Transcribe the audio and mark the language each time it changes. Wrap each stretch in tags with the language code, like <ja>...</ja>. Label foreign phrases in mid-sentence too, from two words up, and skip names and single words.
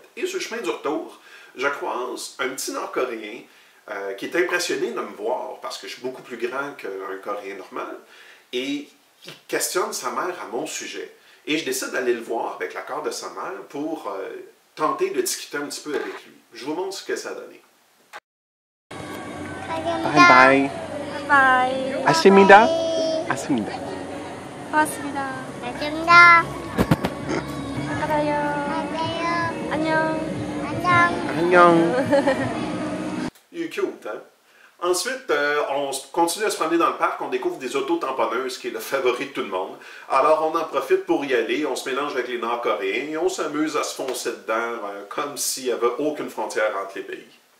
<fr>Et sur le chemin du retour, je croise un petit Nord-Coréen qui est impressionné de me voir, parce que je suis beaucoup plus grand qu'un Coréen normal, et il questionne sa mère à mon sujet. Et je décide d'aller le voir avec l'accord de sa mère pour tenter de discuter un petit peu avec lui. Je vous montre ce que ça a donné.</fr> <en>Bye bye. Bye.</en> <ko>아십니다. 아십니다. 고맙습니다. 감사합니다. 감사해요. 안녕하세요. 안녕. 안녕.</ko> <fr>Il est cute, hein? Ensuite, on continue à se promener dans le parc, on découvre des auto-tamponneuses, qui est le favori de tout le monde. Alors, on en profite pour y aller, on se mélange avec les Nord-Coréens et on s'amuse à se foncer dedans, comme s'il n'y avait aucune frontière entre les pays.</fr>